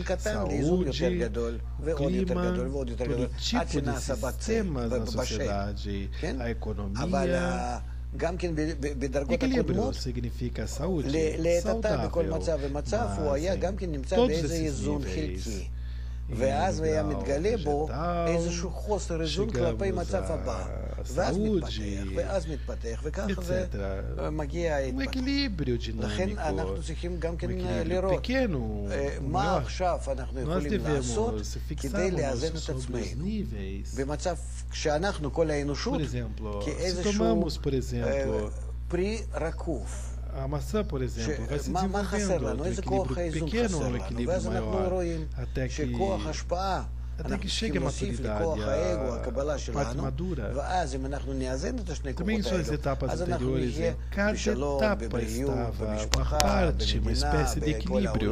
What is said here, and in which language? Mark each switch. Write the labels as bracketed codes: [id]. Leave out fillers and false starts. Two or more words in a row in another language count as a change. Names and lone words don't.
[pt] Saúde, clima, todo tipo de sistemas na sociedade, a economia. Equilíbrio significa saúde saudável, mas todos esses níveis, [he] ואז היה מתגלה בו איזשהו חוסר איזון כלפי מצב הבא, ואז מתפתח, ואז מתפתח, וככה זה מגיע ההתפתח. לכן אנחנו צריכים גם כן לראות מה עכשיו אנחנו יכולים לעשות כדי לאזן את עצמנו. במצב כשאנחנו, כל האנושות, כאיזשהו פרי רקוב. [pt] A maçã, por exemplo, vai se desenvolvendo do equilíbrio pequeno ao equilíbrio maior, até que chegue a maturidade, a parte madura. Também em suas etapas anteriores, em cada etapa estava uma parte, uma espécie de equilíbrio.